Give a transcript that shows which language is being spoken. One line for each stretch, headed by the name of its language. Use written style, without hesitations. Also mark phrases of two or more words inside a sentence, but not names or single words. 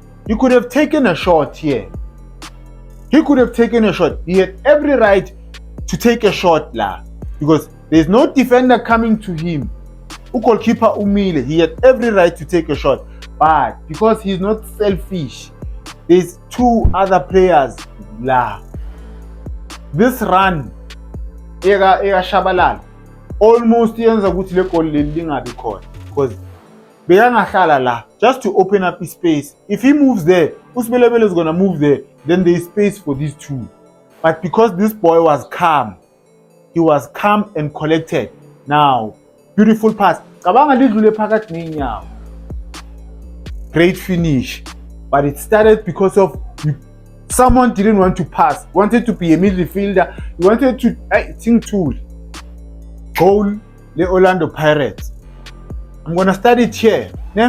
English: He could have taken a shot here. He had every right to take a shot because there's no defender coming to him. Goalkeeper Umile, he had every right to take a shot. But because he's not selfish, there's 2 other players This run, Ega Shabalala, almost
Zulu: yenza ukuthi le goal leli lingabi khona
English: because
Zulu: bekangahlala la
English: just to open up his space. If he moves there, uSibelebele is gonna move there, then there is space for these two. But because this boy was calm, he was calm and collected. Now, beautiful pass.
Zulu: Cabanga lidlule phakathi neenyawo.
English: Great finish. But it started because of someone didn't want to pass, wanted to be a midfielder, he wanted to think tool. Goal, the Orlando Pirates. I'm gonna start it here. Yeah?